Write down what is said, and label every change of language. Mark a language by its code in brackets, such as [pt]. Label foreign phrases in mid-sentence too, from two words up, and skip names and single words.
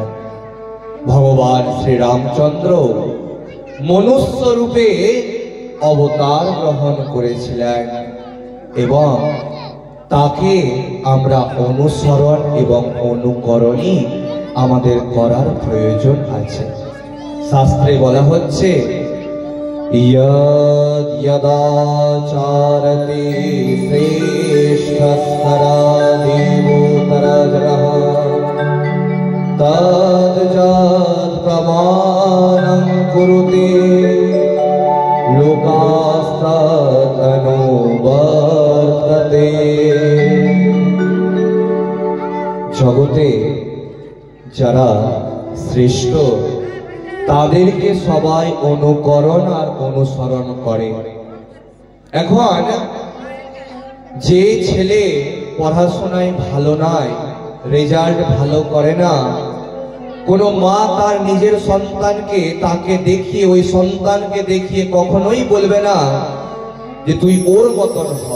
[bn] ভগবান শ্রীরামচন্দ্র মনুষ্য রূপে অবতার গ্রহণ করেছিলেন এবং তাকে আমরা অনুসরণ এবং অনুকরণই আমাদের করার প্রয়োজন আছে। শাস্ত্রে বলা হচ্ছে, [sa] यद् यदाचारति श्रेष्ठस्तरादेवोत्तरजनः तद् प्रमाणं कुरुते लोकास्तदनुवर्तते। [bn] জগতে যারা শ্রেষ্ঠ তাদেরকে সবাই অনুকরণ আর অনুসরণ করে। এখন যে ছেলে পড়াশোনায় ভালো নয়, রেজাল্ট ভালো করে না, কোনো মা তার নিজের সন্তানকে তাকে দেখিয়ে ওই সন্তানকে দেখিয়ে কখনোই বলবে না যে তুই ওর মতন হ।